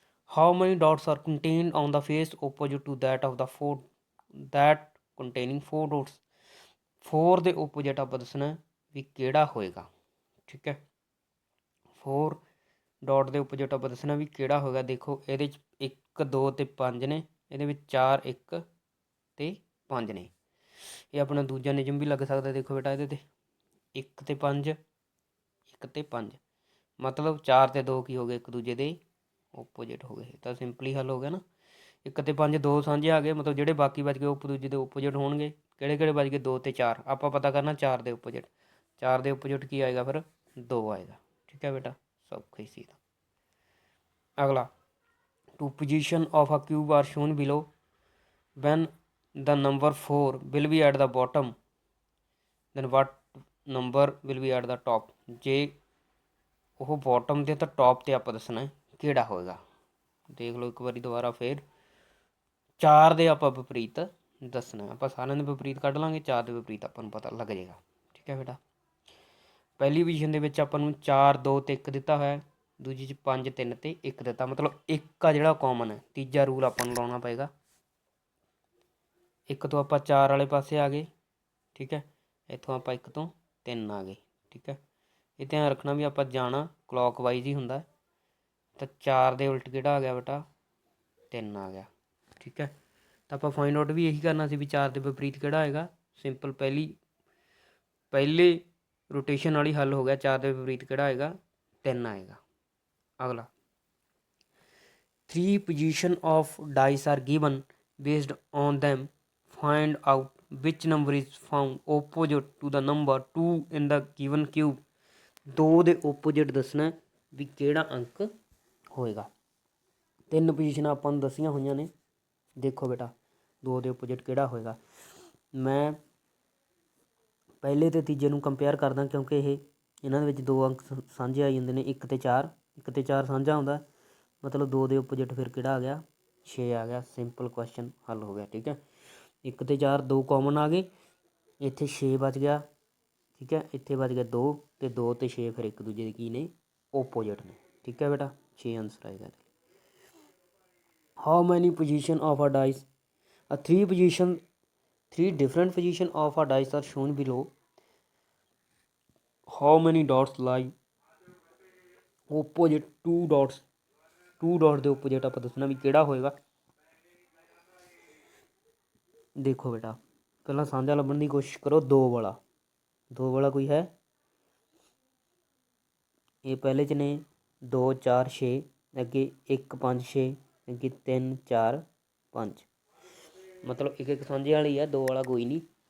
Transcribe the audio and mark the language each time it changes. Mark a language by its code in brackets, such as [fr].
[en] How many dots are contained on the face opposite to that of the 4 that containing 4 dots? [pa] 4 ਦੇ opposite ਆਪਾਂ ਦੱਸਣਾ ਵੀ ਕਿਹੜਾ ਹੋਏਗਾ। ਠੀਕ ਹੈ, 4 ਡਾਟ ਦੇ opposite ਆਪਾਂ ਦੱਸਣਾ ਵੀ ਕਿਹੜਾ ਹੋਏਗਾ। ਦੇਖੋ ਇਹਦੇ 'ਚ 1 2 ਤੇ 5 ਨੇ, ਇਹਦੇ ਵਿੱਚ 4 1 ਤੇ 5 ਨੇ। ਇਹ ਆਪਣਾ ਦੂਜਾ ਨਿਯਮ ਵੀ ਲੱਗ ਸਕਦਾ। ਦੇਖੋ ਬੇਟਾ ਇਹਦੇ 'ਤੇ 1 ਤੇ 5, 1 ਤੇ 5, ਮਤਲਬ 4 ਤੇ 2 ਕੀ ਹੋ ਗਏ ਇੱਕ ਦੂਜੇ ਦੇ ਓਪੋਜਿਟ ਹੋ ਗਏ। ਤਾਂ ਸਿੰਪਲੀ ਹੱਲ ਹੋ ਗਿਆ ਨਾ। 1 ਤੇ 5 2 ਸਾਂਝੇ ਆ ਗਏ, ਮਤਲਬ ਜਿਹੜੇ ਬਾਕੀ ਬਚ ਗਏ ਉਹ ਇੱਕ ਦੂਜੇ ਦੇ ਓਪੋਜਿਟ ਹੋਣਗੇ। ਕਿਹੜੇ ਕਿਹੜੇ ਬਚ ਗਏ 2 ਤੇ 4, ਆਪਾਂ ਪਤਾ ਕਰਨਾ 4 ਦੇ ਓਪੋਜਿਟ। 4 ਦੇ ਓਪੋਜਿਟ ਕੀ ਆਏਗਾ ਫਿਰ 2 ਆਏਗਾ। ਠੀਕ ਹੈ ਬੇਟਾ, ਸੌਖਾ ਹੀ ਸੀ। [en] ਅਗਲਾ, 2 position of a cube are shown below. When the number 4 will be at the bottom, then what number will be at the top? [pa] ਜੇ ਉਹ ਬਾਟਮ ਤੇ ਤਾਂ ਟੌਪ ਤੇ ਆਪਾਂ ਦੱਸਣਾ ਕਿਹੜਾ ਹੋਏਗਾ। ਦੇਖ ਲਓ ਇੱਕ ਵਾਰੀ ਦੁਬਾਰਾ ਫੇਰ। 4 ਦੇ ਆਪਾਂ ਵਿਪਰੀਤ ਦੱਸਣਾ, ਆਪਾਂ ਸਾਰਿਆਂ ਦੇ ਵਿਪਰੀਤ ਕੱਢ ਲਾਂਗੇ, 4 ਦੇ ਵਿਪਰੀਤ ਆਪਾਂ ਨੂੰ ਪਤਾ ਲੱਗ ਜਾਏਗਾ। ਠੀਕ ਹੈ ਬੇਟਾ, ਪਹਿਲੀ ਪੋਜੀਸ਼ਨ ਦੇ ਵਿੱਚ ਆਪਾਂ ਨੂੰ 4 2 ਤੇ 1 ਦਿੱਤਾ ਹੋਇਆ, ਦੂਜੀ 'ਚ 5 3 ਤੇ 1 ਦਿੱਤਾ, ਮਤਲਬ 1 ਆ ਜਿਹੜਾ ਕਾਮਨ ਹੈ। ਤੀਜਾ ਰੂਲ ਆਪਾਂ ਨੂੰ ਲਾਉਣਾ ਪਏਗਾ। 1 ਤੋਂ ਆਪਾਂ 4 ਵਾਲੇ ਪਾਸੇ ਆ ਗਏ। ਠੀਕ ਹੈ, ਇੱਥੋਂ ਆਪਾਂ 1 ਤੋਂ 3 ਆ ਗਏ। ਠੀਕ ਹੈ, ਇਹ ਧਿਆਨ ਰੱਖਣਾ ਵੀ ਆਪਾਂ ਜਾਣਾ ਕਲੋਕ ਵਾਈਜ਼ ਹੀ ਹੁੰਦਾ। ਤਾਂ 4 ਦੇ ਉਲਟ ਕਿਹੜਾ ਆ ਗਿਆ ਬੇਟਾ 3 ਆ ਗਿਆ। ਠੀਕ ਹੈ, ਤਾਂ ਆਪਾਂ ਫਾਈਂਡ ਆਊਟ ਵੀ ਇਹੀ ਕਰਨਾ ਸੀ ਵੀ 4 ਦੇ ਵਿਪਰੀਤ ਕਿਹੜਾ ਆਏਗਾ। ਸਿੰਪਲ ਪਹਿਲੇ ਰੋਟੇਸ਼ਨ ਵਾਲੀ ਹੱਲ ਹੋ ਗਿਆ। 4 ਦੇ ਵਿਪਰੀਤ ਕਿਹੜਾ ਆਏਗਾ 3 ਆਏਗਾ। [en] ਅਗਲਾ, 3 position of dice are given. Based on them, find out which number is found opposite to the number 2 in the given cube. [pa] 2 ਦੇ opposite ਦੱਸਣਾ ਵੀ ਕਿਹੜਾ ਅੰਕ ਹੋਏਗਾ। 3 ਪੋਜੀਸ਼ਨਾਂ ਆਪਾਂ ਨੂੰ ਦੱਸੀਆਂ ਹੋਈਆਂ ਨੇ। ਦੇਖੋ ਬੇਟਾ 2 ਦੇ opposite ਕਿਹੜਾ ਹੋਏਗਾ। ਮੈਂ ਪਹਿਲੇ ਅਤੇ ਤੀਜੇ ਨੂੰ ਕੰਪੇਅਰ ਕਰਦਾ ਕਿਉਂਕਿ ਇਹਨਾਂ ਦੇ ਵਿੱਚ 2 ਅੰਕ ਸਾਂਝੇ ਆਈ ਜਾਂਦੇ ਨੇ 1 ਤੇ 4। 1 ਤੇ 4 ਸਾਂਝਾ ਆਉਂਦਾ, ਮਤਲਬ 2 ਦੇ opposite ਫਿਰ ਕਿਹੜਾ ਆ ਗਿਆ 6 ਆ ਗਿਆ। ਸਿੰਪਲ ਕੁਐਸਚਨ ਹੱਲ ਹੋ ਗਿਆ। ਠੀਕ ਹੈ, 1 ਤੇ 4 2 ਕਾਮਨ ਆ ਗਏ, ਇੱਥੇ 6 ਬਚ ਗਿਆ। ਠੀਕ ਹੈ, ਇੱਥੇ ਬਚ ਗਿਆ 2 ਤੇ 2 ਤੇ 6 ਫਿਰ ਇੱਕ ਦੂਜੇ ਦੇ ਕੀ ਨੇ ਓਪੋਜਿਟ ਨੇ। ਠੀਕ ਹੈ ਬੇਟਾ, 6 ਆਨਸਰ ਆਏਗਾ। [en] How many position of a dice? 3 position 3 different position of a dice are shown below. How many dots lie opposite 2 dots? [pa] 2 dot ਦੇ opposite ਆਪਾਂ ਦੱਸਣਾ ਵੀ ਕਿਹੜਾ ਹੋਏਗਾ। ਦੇਖੋ ਬੇਟਾ ਪਹਿਲਾਂ ਸਾਂਝਾ ਲੱਭਣ ਦੀ ਕੋਸ਼ਿਸ਼ ਕਰੋ। 2 ਵਾਲਾ, 2 ਵਾਲਾ ਕੋਈ ਹੈ? ਇਹ ਪਹਿਲੇ 'ਚ ਨੇ 2 4 6, ਅੱਗੇ 1 5 6, ਅੱਗੇ 3 4 5, ਮਤਲਬ ਇੱਕ ਸਾਂਝੇ ਵਾਲੀ ਹੈ, 2 ਵਾਲਾ ਕੋਈ ਨਹੀਂ।